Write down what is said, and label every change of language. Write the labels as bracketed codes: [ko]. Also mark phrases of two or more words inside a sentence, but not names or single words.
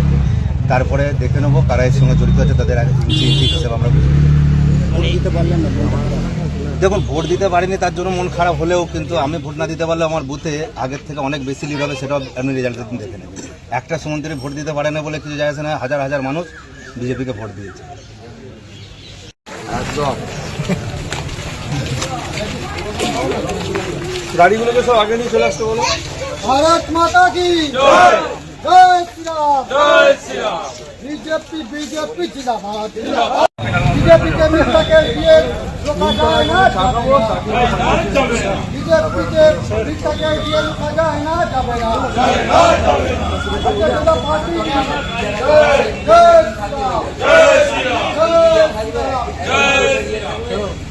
[bn] তারপরে দেখে নেবো কারা এর সঙ্গে জড়িত আছে, তাদের হিসেবে আমরা দেখুন ভোট দিতে পারিনি, তার জন্য মন খারাপ হলেও, কিন্তু আমি ভোট না দিতে পারলে আমার বুথে আগের থেকে অনেক বেশি লিড হবে, সেটাও আপনি রেজাল্টের দিন দেখে নেবেন। একটা সুমন্ত্রী ভোট দিতে পারে না বলে কিছু যায় আসে না, হাজার হাজার মানুষ বিজেপিকে ভোট দিয়েছে। গাড়িগুলোকে সব আগে নিয়ে চলে আসতে বলো। [hi] भारत माता की जय, जय श्री राम, जय श्री राम। बीजेपी बीजेपी जिंदाबाद, बीजेपी के नेता के लिए रोका जाए ना, बीजेपी के नेता के लिए रोका जाए ना, भारतीय जनता पार्टी जय, जय श्री राम, जय श्री राम, जय श्री राम, जय श्री राम।